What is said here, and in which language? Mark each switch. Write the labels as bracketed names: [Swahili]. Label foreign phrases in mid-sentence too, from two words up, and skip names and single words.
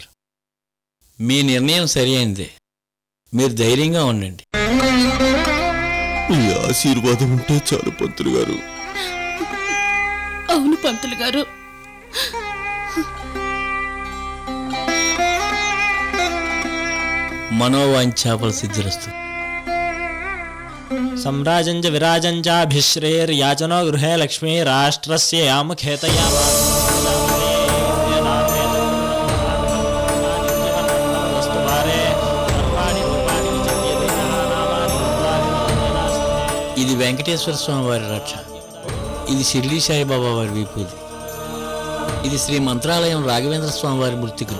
[Telugu] మీ నిర్ణయం సరి అయిందే. మీరు ధైర్యంగా ఉండండి. ఈ ఆశీర్వాదం ఉంటే చాలు పంతులు గారు. అవును పంతులు గారు. [Sanskrit] మనోవాంఛాఫల సిద్ధిరస్తు. सम्राजञ्च विराजञ्चाभिश्रेर्याचनो गृहे लक्ष्मी राष्ट्रस्य यामुखेतया [Telugu] ఇది వెంకటేశ్వర స్వామి వారి రక్ష. ఇది షిర్డీ సాయిబాబా వారి విభూది. ఇది శ్రీ మంత్రాలయం రాఘవేంద్ర స్వామి వారి మృతికలు.